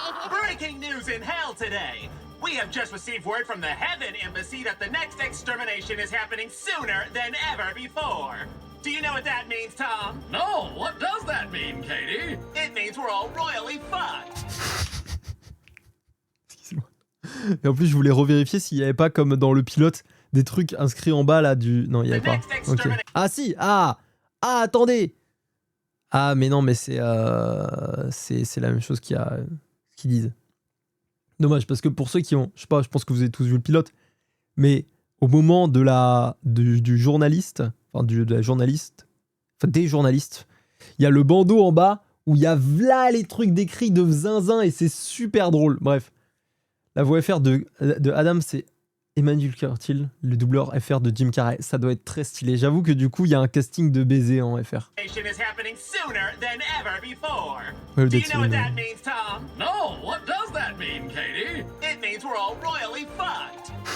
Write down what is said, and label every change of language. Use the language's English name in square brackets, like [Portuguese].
[English] Breaking news in hell today! We have just received word from the Heaven Embassy that the next extermination is happening sooner than ever before. Do you know what that means, Tom? No, what does that mean, Katie? It means we're all royally fucked. [French] Excusez-moi. Et en plus, je voulais revérifier s'il n'y avait pas, comme dans le pilote, des trucs inscrits en bas là du... Non, il n'y avait pas. Ok. Ah si. Ah, attendez. Ah, mais non, mais c'est la même chose qu'ils disent. Dommage, parce que pour ceux qui ont... Je sais pas, je pense que vous avez tous vu le pilote. Mais au moment de du journaliste... Enfin, de la journaliste... Enfin, des journalistes. Il y a le bandeau en bas où il y a là les trucs décrits de zinzin et c'est super drôle. Bref. La voix FR de Adam, c'est Emmanuel Curtil, le doubleur FR de Jim Carrey. Ça doit être très stylé. J'avoue que du coup, il y a un casting de baiser en FR. [English] Is happening sooner than ever before. [French] Ouais, [English] Do you that's know what it. that means, Tom? No, what does that mean, Katie? It means we're all royally fucked.